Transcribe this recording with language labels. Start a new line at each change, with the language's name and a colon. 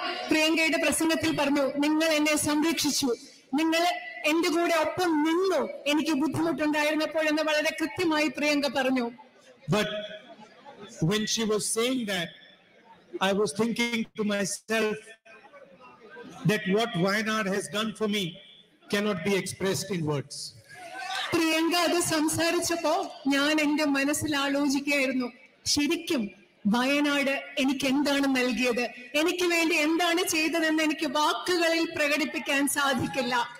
Malayalam: പ്രിയങ്കയുടെ പ്രസംഗത്തിൽ പറഞ്ഞു, നിങ്ങൾ എന്നെ സംരക്ഷിച്ചു, നിങ്ങൾ എന്റെ കൂടെ ഒപ്പം നിന്നു എനിക്ക് ബുദ്ധിമുട്ടുണ്ടായിരുന്നപ്പോഴെന്ന് വളരെ കൃത്യമായി പ്രിയങ്ക പറഞ്ഞു.
English: But when she was saying that, I was thinking to myself that what Wayanad has done for me cannot be expressed in words.
Malayalam: Priyanka അത് സംസാരിച്ചപ്പോ ഞാൻ എന്റെ മനസ്സിൽ ആലോചിക്കുകയായിരുന്നു, ശരിക്കും വയനാട് എനിക്ക് എന്താണ് നൽകിയത്, എനിക്ക് വേണ്ടി എന്താണ് ചെയ്തതെന്ന് എനിക്ക് വാക്കുകളിൽ പ്രകടിപ്പിക്കാൻ സാധിക്കില്ല.